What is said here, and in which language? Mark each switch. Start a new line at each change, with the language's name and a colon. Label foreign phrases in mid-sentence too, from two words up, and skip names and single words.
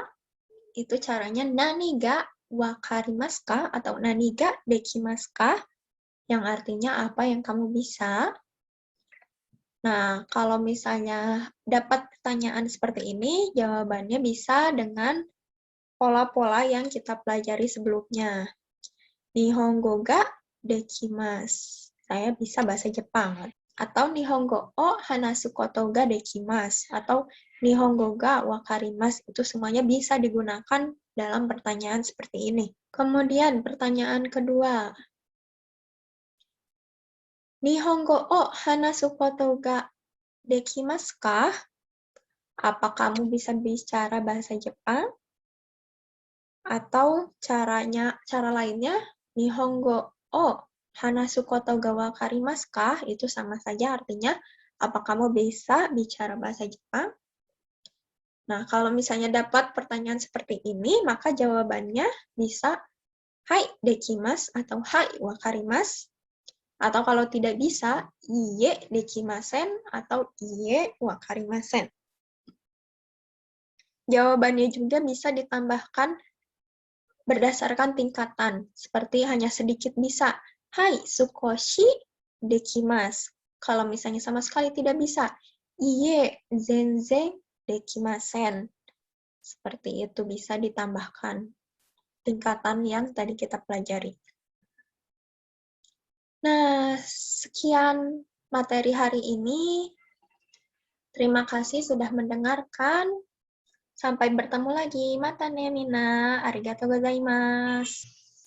Indonesian: Itu caranya
Japanese: 何がわかりますか?
Indonesian: Atau
Japanese: 何ができますか?
Indonesian: Yang artinya apa yang kamu bisa? Nah, kalau misalnya dapat pertanyaan seperti ini, jawabannya bisa dengan pola-pola yang kita pelajari sebelumnya.
Japanese: 日本語ができます.
Indonesian: Saya bisa bahasa Jepang.
Japanese: Atau 日本語を話すことができます. Atau 日本語がわかります.
Indonesian: Itu semuanya bisa digunakan dalam pertanyaan seperti ini. Kemudian pertanyaan kedua.
Japanese: 日本語を話すことができますか?
Indonesian: Apa kamu bisa bicara bahasa Jepang? Atau cara lainnya,
Japanese: 日本語を話すことがわかりますか?
Indonesian: Itu sama saja artinya, apa kamu bisa bicara bahasa Jepang? Nah, kalau misalnya dapat pertanyaan seperti ini, maka jawabannya bisa
Japanese: はいできます
Indonesian: atau
Japanese: はいわかります.
Indonesian: Atau kalau tidak bisa,
Japanese: いいえできません
Indonesian: atau
Japanese: いいえわかりません.
Indonesian: Jawabannya juga bisa ditambahkan berdasarkan tingkatan, seperti hanya sedikit bisa.
Japanese: はい, 少しできます.
Indonesian: Kalau misalnya sama sekali tidak bisa,
Japanese: いいえ全然できません.
Indonesian: Seperti itu bisa ditambahkan tingkatan yang tadi kita pelajari. Nah, sekian materi hari ini. Terima kasih sudah mendengarkan. Sampai bertemu lagi.
Japanese: またねみんな. ありがとうございます.